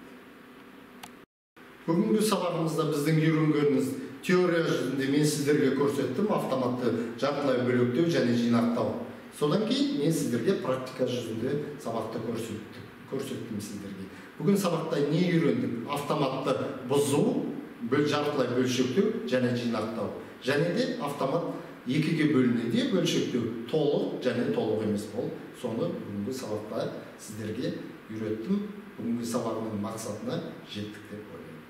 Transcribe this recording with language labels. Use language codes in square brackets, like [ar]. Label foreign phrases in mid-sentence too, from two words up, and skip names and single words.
[kk] Бүгінгі сабағымызда біздің үйренгеніміз теория жүзінде мен сіздерге көрсеттім автоматты жартылай бөлектеу және жинақтау. Содан кейін мен сіздерге практика жүзінде сабақты көрсеттім сіздерге. Бүгін сабақта не үйрендік? Автоматты бұзу, жартылай бөлшектеу және жинақтау. Және де [ky] автомат экиге бөлүнөйт, бөлшектөө толук жана толук эмес болуп. Сону бүгүнкү сабакта сиздерге үйрөттүм. Бүгүнкү сабагымдын максатына жеттик деп ойлойм.